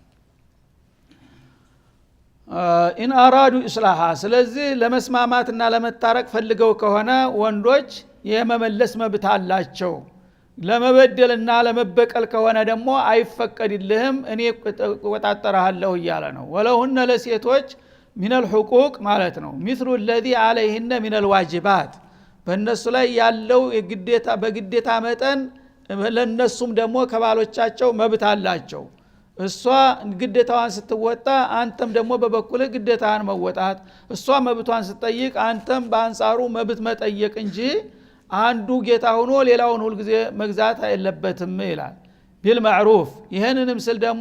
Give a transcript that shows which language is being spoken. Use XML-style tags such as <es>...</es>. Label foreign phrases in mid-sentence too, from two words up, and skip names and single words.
<ar>إن أرادوا إصلاحا</ar> <am>ስለዚህ ለመስማማትና ለመታረቅ ፈልገው ከሆነ ወንዶች የመመለስ መብት አላቸው ለመበደልና ለመበቀል ከሆነ ደግሞ አይፈቀድልህም እኔ ቆጣጠራለሁ እያለ ነው ወለሁነ ለሴቶች</am> <ar>من الحقوق</ar> <am>ማለት ነው</am> <ar>مثل الذي عليهن من الواجبات</ar> <am>በእነሱ ላይ ያለው የግዴታ በግዴታ መጠን ለነሱም ደግሞ ከባሎቻቸው መብት አላቸው እሷ ግዴታዋን ስትወጣ አንተም ደግሞ በበኩልህ ግዴታህን መወጣት እሷ መብቷን ስትጠይቅ አንተም በአንጻሩ መብት መጠየቅ እንጂ አንዱ ጌታ ሆኖ ሌላውን ሁሉ ጊዜ መግዛት አይለበትም ይላል ቢልማዕሩፍ ይሄንንም ስል ደግሞ</am>